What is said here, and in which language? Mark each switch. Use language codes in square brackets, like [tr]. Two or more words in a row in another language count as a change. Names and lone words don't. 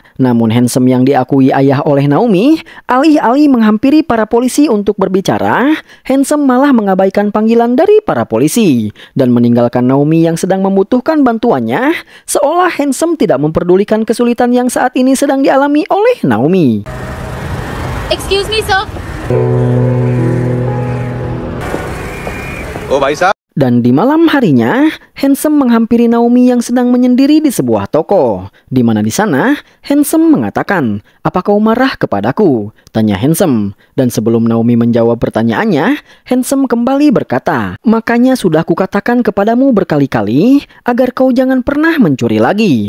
[id] Namun Handsome yang diakui ayah oleh Naomi, alih-alih menghampiri para polisi untuk berbicara, Handsome malah mengabaikan panggilan dari para polisi dan meninggalkan Naomi yang sedang membutuhkan bantuannya, seolah Handsome tidak memperdulikan kesulitan yang saat ini sedang dialami oleh Naomi. [en] Excuse me, sir. [hi] Oh, भाई साहब. [id] Dan di malam harinya, Handsome menghampiri Naomi yang sedang menyendiri di sebuah toko. Di mana di sana, Handsome mengatakan, "Apa kau marah kepadaku?" tanya Handsome. Dan sebelum Naomi menjawab pertanyaannya, Handsome kembali berkata, "Makanya sudah kukatakan kepadamu berkali-kali agar kau jangan pernah mencuri lagi."